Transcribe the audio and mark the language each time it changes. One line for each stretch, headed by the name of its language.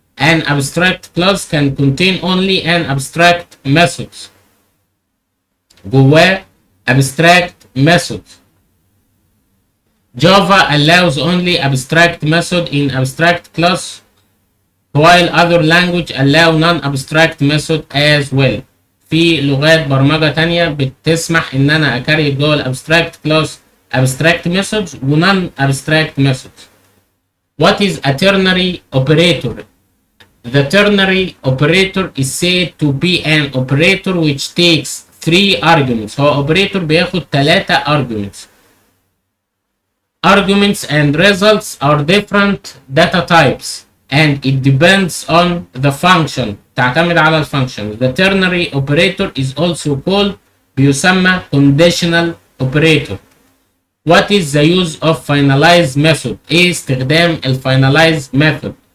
English: An abstract class can contain only an abstract methods،
Arabic: جواه abstract methods.
English: Java allows only abstract method in abstract class while other language allow non-abstract method as well.
Arabic: في لغات برمجة تانية بتسمح ان انا اكريت جوه الابستراكت كلاس abstract methods و non abstract methods.
English: What is a ternary operator? The ternary operator is said to be an operator which takes 3 arguments.
Arabic: هو operator بياخد 3 arguments.
English: Arguments and results are different data types and it depends on the function.
Arabic: تعتمد على الفانكشن.
English: The ternary operator is also called
Arabic: بيسمى
English: conditional operator. What is the use of finalize method?
Arabic: ايه استخدام ال finalize method?